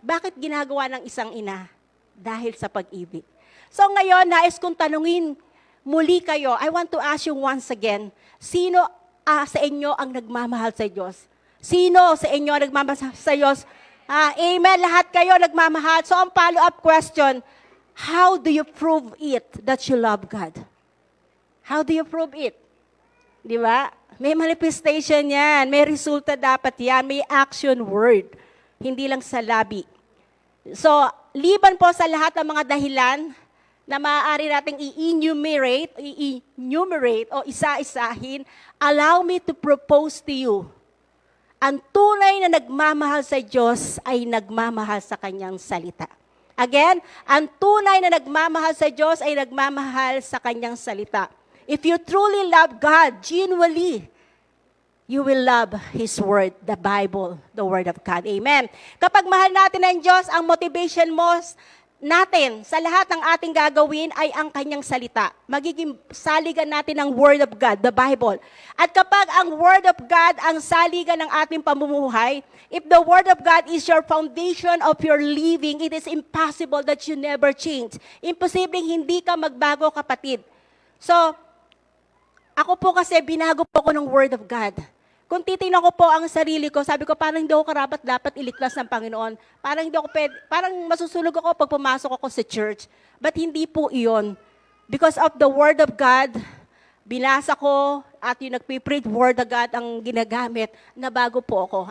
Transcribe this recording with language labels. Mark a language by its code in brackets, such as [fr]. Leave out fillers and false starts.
[tl] Bakit ginagawa ng isang ina? Dahil sa pag-ibig. So ngayon, nais kong tanungin muli kayo, [en] I want to ask you once again, [tl] sino sa inyo ang nagmamahal sa Diyos? Sino sa inyo ang nagmamahal sa Diyos? Amen, lahat kayo nagmamahal. [en] So ang follow-up question, how do you prove it that you love God? How do you prove it? [tl] Di ba? May manifestation yan. May resulta dapat yan. May action word. Hindi lang sa labi. So, liban po sa lahat ng mga dahilan na maaari nating i-enumerate o isa-isahin, [en] allow me to propose to you. [tl] Ang tunay na nagmamahal sa Diyos ay nagmamahal sa Kanyang salita. Again, ang tunay na nagmamahal sa Diyos ay nagmamahal sa Kanyang salita. [en] If you truly love God, genuinely, you will love His Word, the Bible, the Word of God. Amen. [tl] Kapag mahal natin ang Diyos, ang motivation natin sa lahat ng ating gagawin ay ang Kanyang salita. Magiging saligan natin ang Word of God, the Bible. At kapag ang Word of God ang saligan ng ating pamumuhay, [en] if the Word of God is your foundation of your living, it is impossible that you never change. [tl] Imposibleng hindi ka magbago, kapatid. So, ako po kasi binago po ako ng Word of God. Kung titingnan ko po ang sarili ko, sabi ko, parang hindi ako karapat dapat iligtas ng Panginoon. Parang masusunog ako pag pumasok ako sa church. But hindi po iyon. [en] Because of the Word of God, [tl] binasa ko at yung nagpipreach Word of God ang ginagamit, nabago po ako.